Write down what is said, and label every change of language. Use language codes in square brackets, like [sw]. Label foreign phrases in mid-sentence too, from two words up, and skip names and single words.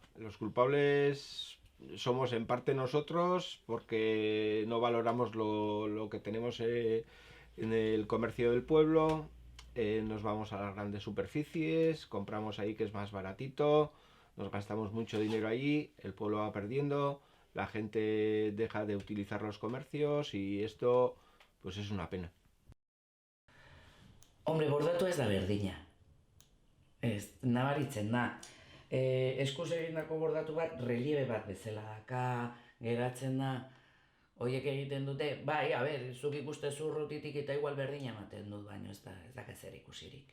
[es] Los culpables somos en parte nosotros porque no valoramos lo que tenemos en el comercio del pueblo, nos vamos a las grandes superficies, compramos ahí que es más baratito, nos gastamos mucho dinero allí, el pueblo va perdiendo, la gente deja de utilizar los comercios y esto es una pena. [eu] Bordatu ez da berdina. Ez, nabaritzen da. Eskuz egindako bordatu bat, relieve bat bezala daka, geratzen da, horiek egiten dute, bai, zuk ikuste zurrutitik eta igual berdina ematen dut, baina ez da zer ikusirik.